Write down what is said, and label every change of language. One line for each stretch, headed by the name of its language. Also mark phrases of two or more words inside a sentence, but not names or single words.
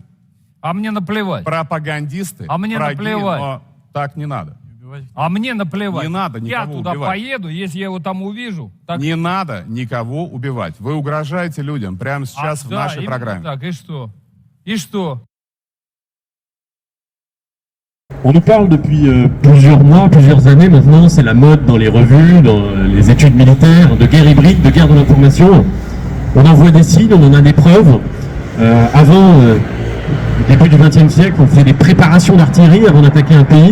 Russian: а мне наплевать. Пропагандисты, а мне враги, наплевать. Но так не надо. А мне наплевать. Не надо никого Я туда убивать. поеду, если я его там увижу. Так... Не надо никого убивать. Вы угрожаете людям прямо сейчас в нашей программе. Так, и что? И что?
French: On nous parle depuis plusieurs mois, plusieurs années maintenant, c'est la mode dans les revues, dans les études militaires, de guerre hybride, de guerre de l'information. On en voit des signes, on en a des preuves. Avant, début du XXe siècle, on faisait des préparations d'artillerie avant d'attaquer un pays.